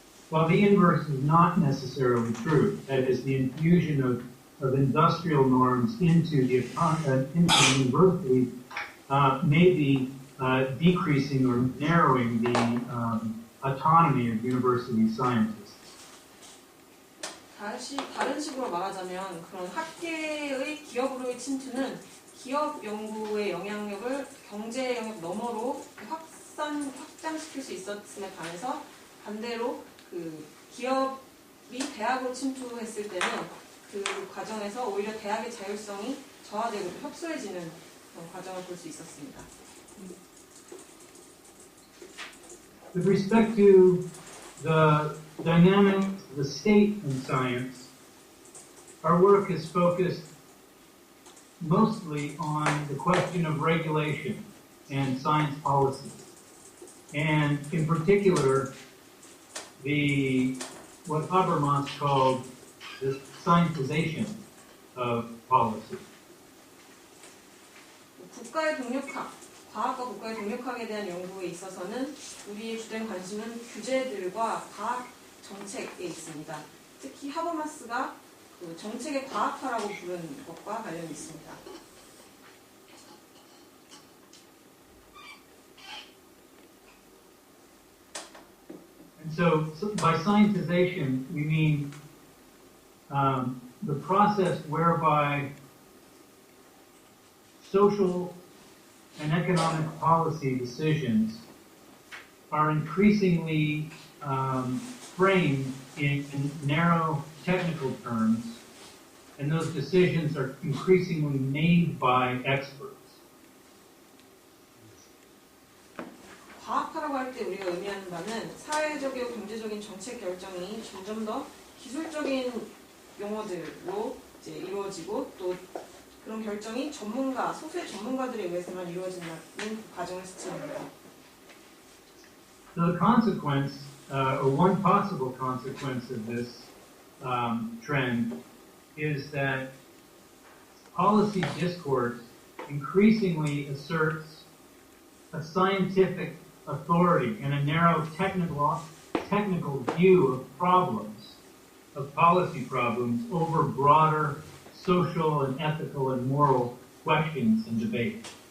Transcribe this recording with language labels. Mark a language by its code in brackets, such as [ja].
[en] While the inverse is not necessarily true, that is, the infusion of industrial norms into the university may be decreasing or narrowing the autonomy of university scientists. [ko] 다른 식으로 말하자면 그런 학계의 기업으로의 침투는 기업 연구의 영향력을 경제 영역 너머로 확장시킬 수 있었음에 반해서 반대로 그 기업이 대학으로 침투했을 때는 그 과정에서 오히려 대학의 자율성이 저하되고 협소해지는 그런 과정을 볼 수 있었습니다. [en] With respect to the dynamics of the state in science, our work is focused mostly on the question of regulation and science policy, and in particular, what Habermas called the scientization of policy. [ko] 국가의 동력학, 과학과 국가의 동력학에 대한 연구에 있어서는 우리의 주된 관심은 규제들과 과학 정책에 있습니다. 특히 하버마스가 그 정책의 과학화라고 부른 것과 관련이 있습니다. [en] And so by scientization, we mean the process whereby social and economic policy decisions are increasingly framed in narrow technical terms, and those decisions are increasingly made by experts. [ko] 과학화라고 할 때 우리가 의미하는 바는 사회적이고 경제적인 정책 결정이 점점 더 기술적인 용어들로 이제 이루어지고 또 그런 결정이 소수의 전문가들에 의해서만 이루어지는 과정을 스치입니다. [en] So the consequence, or one possible consequence of this trend, is that policy discourse increasingly asserts a scientific authority and a narrow technical view of problems, of policy problems, over broader social and ethical and moral questions and debate.